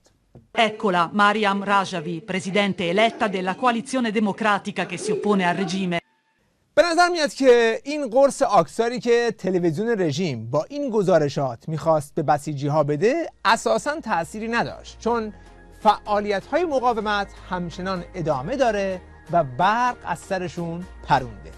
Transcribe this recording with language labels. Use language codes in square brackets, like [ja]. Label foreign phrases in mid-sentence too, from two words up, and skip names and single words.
[it] Eccola Mariam Rajavi, presidente eletta della coalizione democratica che si oppone al regime. [fa] به نظر میاد که این قرص آکساری که تلویزیون رژیم با این گزارشات میخواست به بسیجی ها بده اساساً تأثیری نداشت، چون فعالیت‌های مقاومت همچنان ادامه داره و برق از سرشون پرونده.